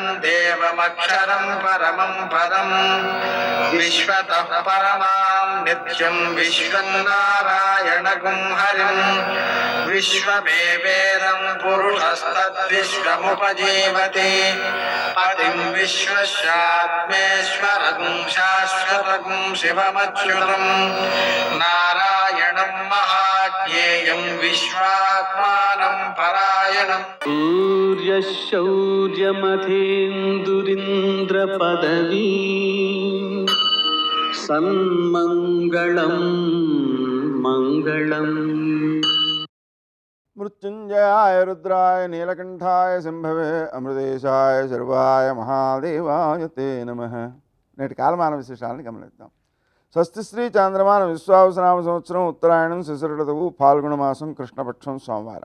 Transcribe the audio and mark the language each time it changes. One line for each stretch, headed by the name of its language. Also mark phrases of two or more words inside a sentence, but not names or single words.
Sanskrit: देवमक्षरं परमं पदं विश्वतः परमां नित्यं विश्वं नारायणगुं हरिं विश्वमेवेदं पुरुषस्तद्विश्वमुपजीवति पतिं विश्वस्यात्मेश्वरगुं शाश्वतगुं शिवमच्युतं नारायणं महाज्ञेयं विश्वात्मानं परायणम् सूर्यशौर्यमथेन्दुरिन्द्रपदवी सन्मङ्गलं मङ्गलम्. మృత్యుంజయాయ రుద్రాయ నీలకంఠాయ శంభవే అమృతేశాయ శర్వాయ మహాదేవాయ తే నమః.
Telugu: నేటి కాలమాన విశేషాలను గమనిద్దాం. స్వస్తి శ్రీ చాంద్రమాన విశ్వావసనామ సంవత్సరం ఉత్తరాయణం శిశిరఋతువు ఫాల్గుణ మాసం కృష్ణపక్షం సోమవారం.